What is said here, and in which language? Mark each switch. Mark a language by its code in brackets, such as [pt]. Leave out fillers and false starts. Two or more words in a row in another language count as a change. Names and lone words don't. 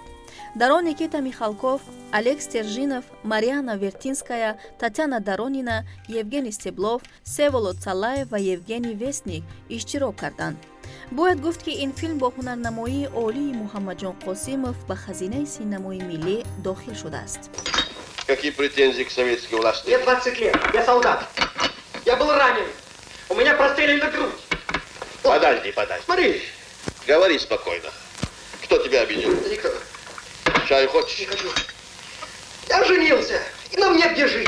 [tg] дар он Никита Михалков, Олег Стержинов, Марьяна Вертинская, Татьяна Доронина, Евгений Стеблов, Всеволод Цалаев ва Евгений Вестник иштирок карданд. бояд гуфт ки ин филм бо ҳунарнамоии олии Муҳаммаҷон Қосимов ба хазинаи синамои миллӣ дохил шудааст. [ru] Какие претензии к советской власти? Мне 20 лет, я солдат. Я был ранен. У меня прострелили грудь. Подожди. Смотри. Говори спокойно. Кто тебя обидел? Да никто. Чаю хочешь? Не хочу. Я женился. И на мне где жить?